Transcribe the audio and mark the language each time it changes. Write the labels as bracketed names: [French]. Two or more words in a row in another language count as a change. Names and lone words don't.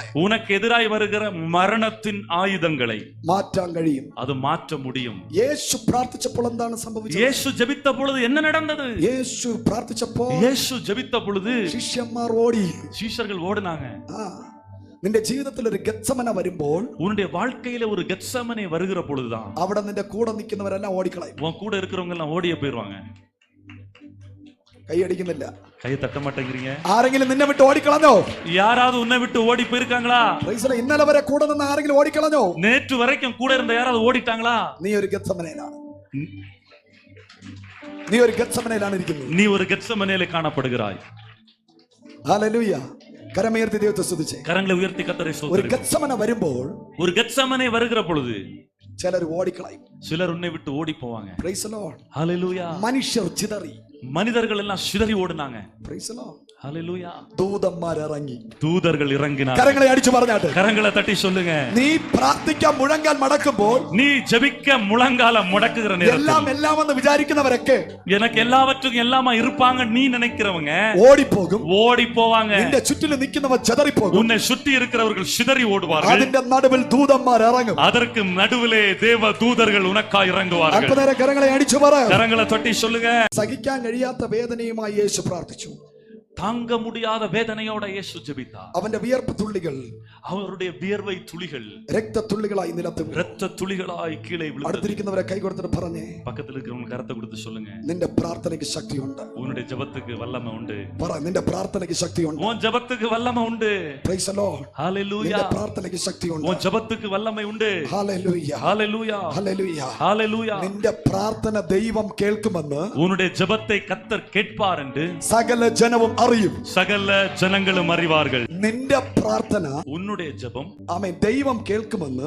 [Tamil] உனக்கு எதிராய் வருகிற மரணத்தின் ஆயுதங்களை [Malayalam] മാറ്റാൻ കഴിയും. [Tamil] அது மாற்ற முடியும். [Malayalam] യേശു പ്രാർത്ഥിച്ചപ്പോൾ എന്താണ് സംഭവിച്ചത്? [Tamil] இயேசு ஜெபித்த பொழுது என்ன நடந்தது? [Malayalam] യേശു പ്രാർത്ഥിച്ചപ്പോൾ [Tamil] இயேசு ஜெபித்த பொழுது [Malayalam] ശിഷ്യന്മാർ ഓടി. [Tamil] சீஷர்கள் ஓடினாங்க. [Malayalam] നിന്റെ ജീവിതത്തിൽ ഒരു ഗത്സമന വരുമ്പോൾ, [Tamil] உன்னுடைய வாழ்க்கையில ஒரு கெத்செமனே வருகிற பொழுதுதான் [Malayalam] അവിടെ നിന്റെ കൂടെ നിൽക്കുന്നവരെല്ലാം ഓടിക്കളയും. [Tamil] உன் கூட இருக்கிறவங்க எல்லாம் ஓடியே போயிருவாங்க. [Malayalam] കൈയടിക്കുന്നില്ല, [Tamil] கையை தட்ட மாட்டேங்கிறீங்க. [Malayalam] ആരെങ്കിലും നിന്നെ വിട്ട് ഓടിക്കളഞ്ഞോ? [Tamil] யாராவது உன்னை விட்டு ஓடி போயிருக்காங்களா? [Malayalam] ഇന്നലെ വരെ കൂടെ നിന്ന് ആരെങ്കിലും ഓടിക്കളഞ്ഞോ? [Tamil] நேற்று வரைக்கும் கூட இருந்த யாராவது ஓடிட்டாங்களா? [Malayalam] നീ ഒരു ഗത്സമനയിലാണ്, നീ ഒരു ഗത്സമനയിലാണ് ഇരിക്കുന്നത്. [Tamil] நீ ஒரு கெத்செமனேல காணப்படுகிறாய். [Malayalam] ഹല്ലേലൂയ. കരമുയർത്തി ദൈവത്തെ സ്തുതിച്ചേ. [Tamil] கரங்களை உயர்த்தி கர்த்தரை [Malayalam] ഒരു [Tamil] ஸ்தோத்திரிங்க. [Malayalam] ഗത്സമന വരുമ്പോൾ [Tamil] ஒரு கெத்செமனே வருகிற பொழுது [Malayalam] ചിലർ ഓടിക്കളയും. [Tamil] சிலர் உன்னை விட்டு ஓடி போவாங்க. [English] Praise the Lord. [Tamil] ஹalleluya. [Malayalam] മനുഷ്യർ ചിതറി, [Tamil] மனிதர்கள் எல்லாம் சிதறி ஓடுனாங்க. [English] Praise the Lord. [Tamil] ஹalleluya. [Malayalam] ദൂതന്മാർ ഇറങ്ങി, [Tamil] தூதர்கள் இறங்கினார். [Malayalam] കരങ്ങളെ അടിച്ചു പറഞ്ഞാട്ടെ, [Tamil] கரங்களை தட்டி சொல்லுங்க, [Malayalam] നീ പ്രാർത്ഥിക്കാൻ മുഴങ്കാൽ മടക്കുമ്പോൾ, [Tamil] நீ ஜெபிக்க முழங்காலம் முடக்குகிற [Malayalam] എല്ലാം [Tamil] நேரத்தில் [Malayalam] എല്ലാം എന്ന് വിചാരിക്കുന്നവരൊക്കെ [Tamil] எனக்கு எல்லாவற்றுக்கும் எல்லாமா இருப்பாங்க நீ நினைக்கிறவங்க [Malayalam] ഓടിപ്പോകും. [Tamil] ஓடி போவாங்க. [Malayalam] നിന്റെ ചുറ്റിലും നിൽക്കുന്നവർ ചെതറിപ്പോകും. [Tamil] உன்னை சுற்றி இருக்கிறவர்கள் சிதறி ஓடுவார்கள். [Malayalam] അതിന്റെ നടുവിൽ ദൂതന്മാർ ഇറങ്ങും. [Tamil] அதற்கு நடுவிலே தேவ தூதர்கள் உனக்காய் இறங்குவார்கள். [Malayalam] അല്പനേരം കരങ്ങളെ അടിച്ചു പറ. [Tamil] கரங்களை தட்டி சொல்லுங்க, [Malayalam] സഹിക്കാൻ കഴിയാത്ത വേദനയുമായി യേശു പ്രാർത്ഥിച്ചു. [Tamil] தாங்க முடியாத வேதனையோட இயேசு ஜெபித்தார். [Malayalam] അവന്റെ വിയർപ്പ് തുള്ളികൾ [Tamil] அவருடைய வியர்வை துளிகள் [Malayalam] രക്തത്തുള്ളികളായി നിലത്ത് വീണു. [Tamil] இரத்த துளிகளாய் கீழே விழுந்தது. [Malayalam] അടുത്തിരിക്കുന്നവരെ കൈ കൊടുത്തിട്ട് പറഞ്ഞേ, [Tamil] பக்கத்துல இருக்கிறவங்க கரத்தை கொடுத்து சொல்லுங்க, [Malayalam] നിന്റെ പ്രാർത്ഥനയ്ക്ക് ശക്തിയുണ്ട്. [Tamil] உன்னுடைய ஜெபத்துக்கு வல்லமை உண்டு. [Malayalam] പറ, നിന്റെ പ്രാർത്ഥനയ്ക്ക് ശക്തിയുണ്ട്. [Tamil] உன் ஜெபத்துக்கு வல்லமை உண்டு. [English] Praise the Lord. [Tamil] ஹalleluya. [Malayalam] നിന്റെ പ്രാർത്ഥനയ്ക്ക് ശക്തിയുണ്ട്. [Tamil] உன் ஜெபத்துக்கு வல்லமை உண்டு. [Malayalam] ഹല്ലേലൂയ. [Tamil] ஹalleluya. [Malayalam] ഹല്ലേലൂയ. [Tamil] ஹalleluya. [Malayalam] നിന്റെ പ്രാർത്ഥന ദൈവം കേൾക്കുമെന്ന് [Tamil] உன்னுடைய ஜெபத்தை கர்த்தர் கேட்பார் என்று [Malayalam] സകല ജനവും അറിയും. [Tamil] சகல ஜனங்களும் அறிவார்கள். [Malayalam] നിന്റെ പ്രാർത്ഥന [Tamil] உன்னுடைய ஜெபம் [Malayalam] ആമേൻ ദൈവം കേൾക്കുമെന്ന്